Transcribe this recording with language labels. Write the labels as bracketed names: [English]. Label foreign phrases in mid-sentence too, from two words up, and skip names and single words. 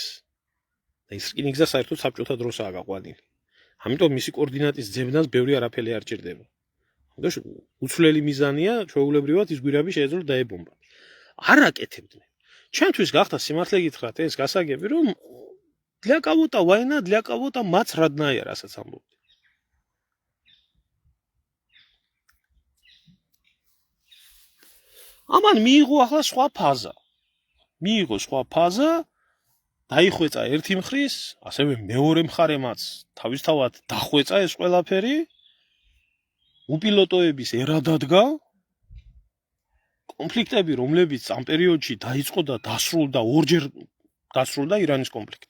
[Georgian] და ის რკინიგზა საერთოდ საბჭოთა დროსაა გაყვანილი. ამიტომ მისი კოორდინატის ძებნას ბევრი არაფერი არ ჭირდება. უცვლელი მიზანია, ჩვეულებრივად ის გვირაბი შეეძლო დაებომბა. არ აკეთებდნენ. ჩვენთვის გახდა სიმართლე გითხრათ ეს გასაგები, რომ [Russian] для кого-то война, для кого-то мац родная, [Georgian] რასაც ამბობთ. ამან მიიღო ახლა სხვა ფაზა, დაიხვეწა ერთი მხრის, ასევე მეორე მხარემაც თავისთავად დახვეწა ეს ყველაფერი, უპილოტოების ერა დადგა, კონფლიქტები, რომლებიც ამ პერიოდში დაიწყო და ორჯერ დასრულდა ირანის კონფლიქტი.